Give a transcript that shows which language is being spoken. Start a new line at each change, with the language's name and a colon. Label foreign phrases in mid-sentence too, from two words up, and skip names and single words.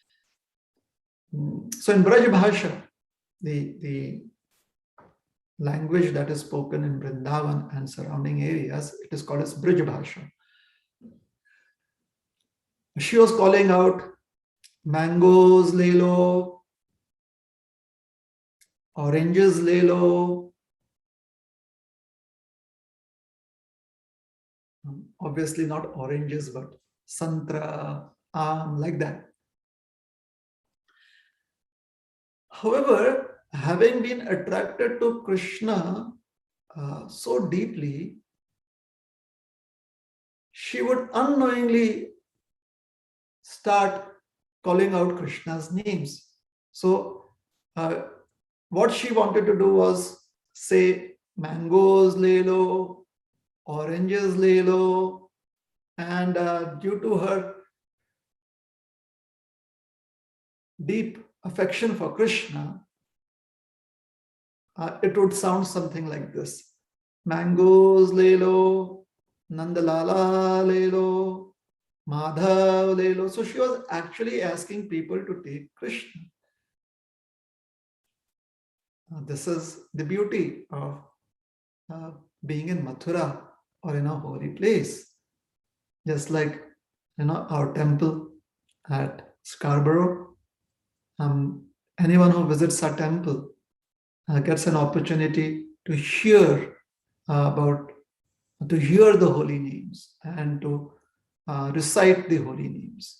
English: So in Braj Bhasha, the language that is spoken in Vrindavan and surrounding areas, it is called as Braj Bhasha. She was calling out, mangoes
Hindi: ले लो,
English: oranges
Hindi: ले लो.
English: Obviously not oranges, but santra, like that. However, having been attracted to Krishna so deeply, she would unknowingly start calling out Krishna's names. So what she wanted to do was say, mangoes
Hindi: ले लो,
English: oranges
Hindi: ले लो,
English: and due to her deep affection for Krishna, it would sound something like this.
Hindi: Mangoes ले लो, नंदलाला ले लो, माधव ले लो.
English: So she was actually asking people to take Krishna. This is the beauty of being in Mathura or in a holy place. Just like, our temple at Scarborough, anyone who visits our temple gets an opportunity to hear to hear the holy names and to recite the holy names.